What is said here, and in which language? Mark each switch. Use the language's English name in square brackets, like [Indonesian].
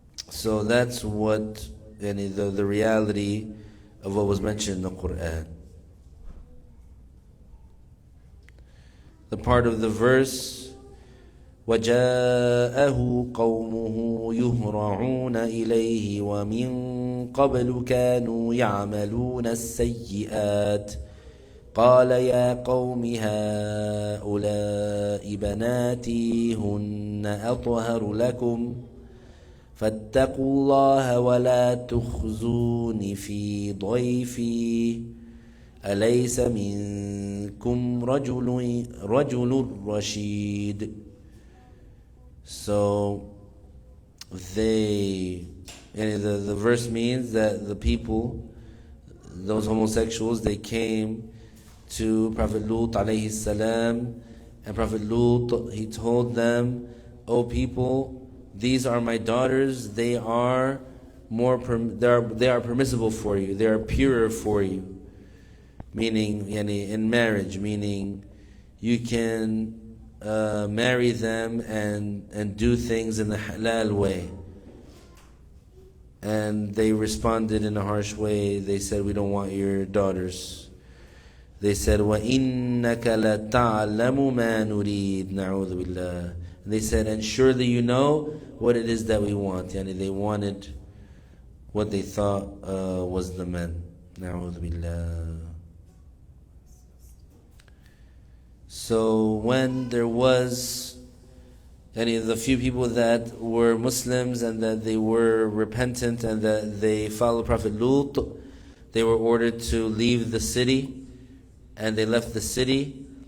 [English] So that's what the reality of what was mentioned in the Quran. The part of the verse, [Arabic] وَجَاءَهُ قَوْمُهُ يُهْرَعُونَ إِلَيْهِ وَمِن قَبْلُ كَانُوا يَعْمَلُونَ السَّيِّئَاتِ قَالَ يَا قَوْمِ هَؤُلَاءِ بَنَاتِي هُنَّ أَطْهَرُ لَكُمْ فاتقوا الله ولا تخزون في ضيفي أليس منكم رجل رشيد. [English] So the verse means that the people, those homosexuals, they came to Prophet Lut alayhi salam, and Prophet Lut, he told them, "O people, these are my daughters. They are permissible for you. They are purer for you." Meaning, in marriage, meaning you can marry them and do things in the halal way. And they responded in a harsh way. They said, "We don't want your daughters." They said, [Arabic] وَإِنَّكَ لَتَعْلَمُ مَا نُرِيدُ نَعُوذُ بِاللَّهِ. [English] They said, "And surely you know what it is that we want." They wanted what they thought was the men. [Arabic] Na'udhu billah. [English] So when there was the few people that were Muslims and that they were repentant and that they followed Prophet Lut, they were ordered to leave the city, and they left the city.